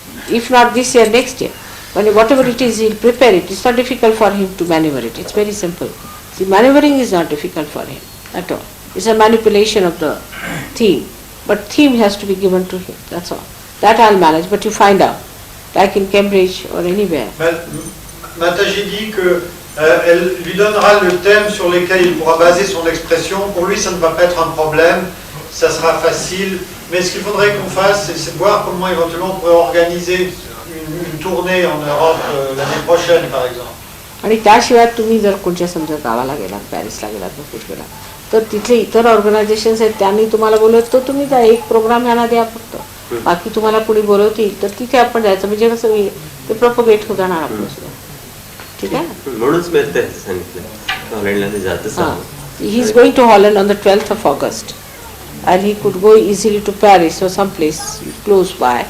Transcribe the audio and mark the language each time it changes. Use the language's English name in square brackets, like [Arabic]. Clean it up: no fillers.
[English] If not this year, next year. Whatever it is, he'll prepare it. It's not difficult for him to maneuver it. It's very simple. See, maneuvering is not difficult for him at all. It's a manipulation of the theme. But theme has to be given to him, that's all. That I'll manage, but you find out, like in Cambridge or anywhere. [French] Mataji dit que elle lui donnera le thème sur lequel il pourra baser son expression. Pour lui, ça ne va pas être un problème, ça sera facile. Mais ce qu'il faudrait qu'on fasse, c'est de voir comment éventuellement on pourrait organiser une tournée en Europe l'année prochaine, par exemple. [Marathi] आणि त्याशिवाय तुम्ही जर कोणत्या समजा गावाला गेलात, पॅरिसला गेलात, कुठे गेलात, तर तिथले इतर ऑर्गनायझेशन्स आहेत, त्यांनी तुम्हाला बोलवत तर तुम्ही त्या एक प्रोग्राम ह्यांना द्या फक्त. बाकी तुम्हाला कुणी बोलवतील तर तिथे आपण जायचं, म्हणजे कसं ते प्रोपोगेट होत जाणार आपलं सुद्धा. ठीक आहे ना? म्हणूनच मी ते सांगितलं हॉलंडला ते जातं. [English] He is going to Holland on the 12th of August. And he could go easily to Paris or someplace close by.